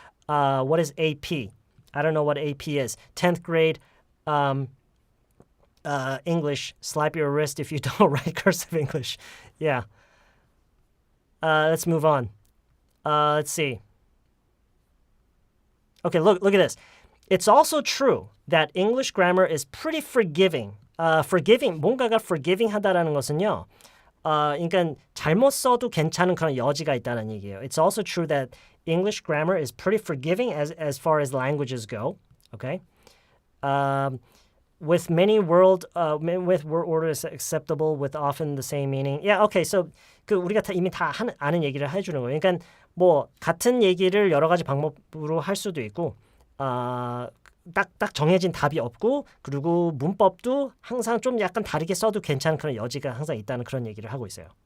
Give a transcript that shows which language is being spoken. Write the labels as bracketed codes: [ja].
[en] What is AP? I don't know what AP is. 10th grade English. Slap your wrist if you don't write cursive English. Yeah. Let's move on. Let's see. Okay, look at this. It's also true that English grammar is pretty forgiving. [ko] 뭔가가 forgiving 하다라는 것은요. 그러니까 잘못 써도 괜찮은 그런 여지가 있다는 얘기예요. [en] It's also true that English grammar is pretty forgiving as far as languages go. Okay? With many word orders acceptable with often the same meaning. Yeah, okay. [ko] So 우리가 이미 다 아는 얘기를 해주는 거예요. 그러니까 뭐 같은 얘기를 여러 가지 방법으로 할 수도 있고 딱 정해진 답이 없고 그리고 문법도 항상 좀 약간 다르게 써도 괜찮은 그런 여지가 항상 있다는 그런 얘기를 하고 있어요.